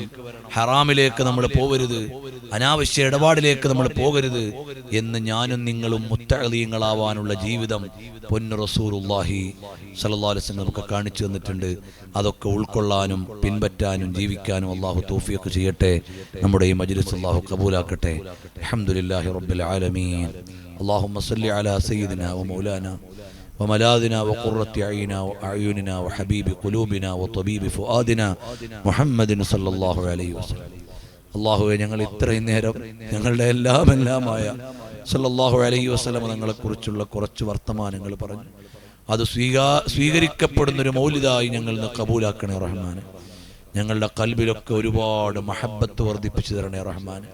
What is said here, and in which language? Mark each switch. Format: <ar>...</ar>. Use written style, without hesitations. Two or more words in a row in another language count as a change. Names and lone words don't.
<ml>ഹറാമിലേക്ക് നമ്മൾ പോകരുത്, അനാവശ്യ ഇടപാടിലേക്ക് നമ്മൾ പോകരുത് എന്ന് ഞാനും നിങ്ങളും മുത്തഅലീങ്ങളാവാനുള്ള ജീവിതം പൊന്നു റസൂലുള്ളാഹി</ml> <ar>صلى الله عليه وسلم</ar> <ml>നമുക്ക് കാണിച്ചു തന്നിട്ടുണ്ട്. അതൊക്കെ ഉൾക്കൊള്ളാനും പിൻപറ്റാനും ജീവിക്കാനും അല്ലാഹു തൗഫീഖ് ചെയ്യട്ടെ. നമ്മുടെ ഈ മജ്ലിസ് അല്ലാഹു ഖബൂലാക്കട്ടെ.</ml> <ar>الحمد لله رب العالمين اللهم صل على سيدنا ومولانا وملاذنا وقرة أعيننا وحبيب قلوبنا وطبيب فؤادنا محمد صلى الله عليه وسلم.</ar> <ml>അല്ലാഹുവേ, ഞങ്ങൾ ഇത്രയും നേരം ഞങ്ങളുടെ എല്ലാമായ</ml> <ar>صلى الله عليه وسلم</ar> <ml>തങ്ങളെ കുറിച്ചുള്ള കുറച്ച് വർത്തമാനങ്ങൾ പറഞ്ഞു. അത് സ്വീകരിക്കപ്പെടുന്നൊരു മൗലിദായി ഞങ്ങൾ കബൂലാക്കണേ റഹ്മാനെ. ഞങ്ങളുടെ ഖൽബിലൊക്കെ ഒരുപാട് മഹബ്ബത്ത് വർദ്ധിപ്പിച്ചു തരണേ റഹ്മാനെ.</ml>